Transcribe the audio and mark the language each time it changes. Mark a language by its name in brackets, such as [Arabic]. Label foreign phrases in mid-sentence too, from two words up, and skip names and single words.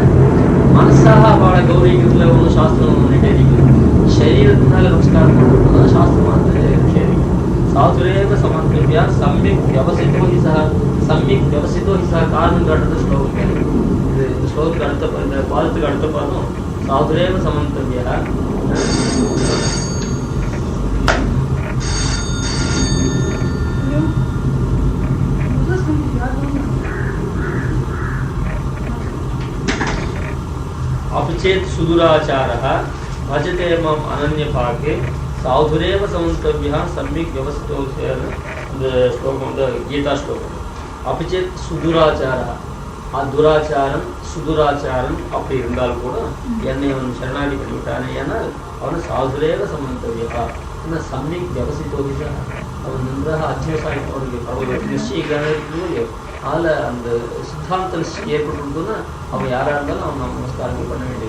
[Tamil] மனசாக அவளை கௌரவிக்கிறதுல ஒன்று சாஸ்திரம் நினைக்கிறது, சரீரத்தினால நமஸ்காரம் பண்ணுறது சாஸ்திரமாக நிஷேதிக்கும். [Sanskrit] साधुरेव समन्तव्यः सम्यक् व्यवसितो हि सः. सम्यक् व्यवसितो हि सः [Tamil] காரணம் காட்டுறது ஸ்லோகம். இது இந்த ஸ்லோகத்துக்கு அடுத்த, இந்த பாதத்துக்கு அடுத்த பாதம் [Sanskrit] साधुरेव समन्तव्यः. अपचेत सुदुराचारः भजते मम अनन्यभागे साधुरेव समन्तव्यः सम्यक् व्यवस्थितो. [Tamil] இந்த ஸ்லோகம் வந்து கீதா ஸ்லோகம். [Sanskrit] अपचेत सुदुराचारः, [Tamil] துராச்சாரம் சுதுராச்சாரம் அப்படி இருந்தால் கூட என்னை அவன் சரணாகி பண்ணிவிட்டானே, ஏன்னால் அவனை [Sanskrit] साधुरेव समन्तव्यः, [Tamil] என்ன [Sanskrit] सम्यक् व्यवसितो. [Tamil] அவன் நன்றாக அத்தியவசாயம் அவனுக்கு அவர்களுக்கு நிச்சயிக்கிறானே இல்லையோ, அதில் அந்த சித்தாந்த நிச்சயம் ஏற்பட்டுருக்குன்னா அவன் யாராக இருந்தாலும் அவன் நம்ம நமஸ்காரங்கள் பண்ண வேண்டியது.